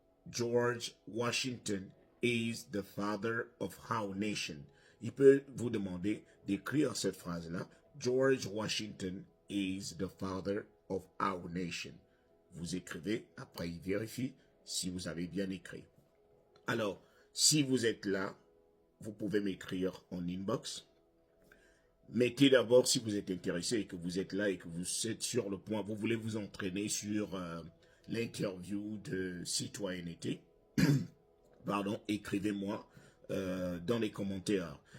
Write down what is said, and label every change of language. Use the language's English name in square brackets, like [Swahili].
[English] George Washington is the father of our nation. [French] Il peut vous demander d'écrire cette phrase-là. [English] George Washington is the father of our nation. [French] Vous écrivez, après il vérifie si vous avez bien écrit. Alors, si vous êtes là, vous pouvez m'écrire en inbox. Mettez d'abord, si vous êtes intéressé et que vous êtes là et que vous êtes sur le point, vous voulez vous entraîner sur l'interview de citoyenneté, pardon, écrivez-moi dans les commentaires.